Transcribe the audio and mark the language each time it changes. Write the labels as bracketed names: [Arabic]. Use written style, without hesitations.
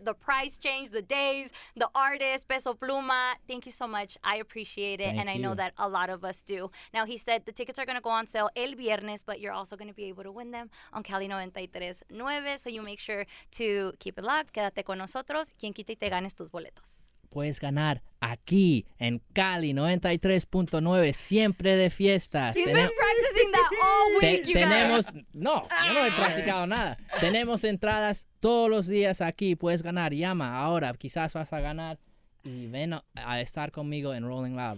[English] The price change, the days, the artist, Peso Pluma. Thank you so much. I appreciate it. Thank I you. know that a lot of us do. Now, he said the tickets are going to go on sale [Spanish] el viernes, [English] but you're also going to be able to win them on Cali 93.9. So you make sure to keep it locked. [Spanish] Quédate con nosotros. Quien quita y te ganes tus boletos. puedes ganar aquí en Cali 93.9, siempre de fiesta. [English] He's been practicing that all week, you guys. [Spanish] Yo no he practicado nada. Tenemos entradas todos los días aquí, puedes ganar. Llama ahora, quizás vas a ganar. Y ven a estar conmigo en Rolling Loud.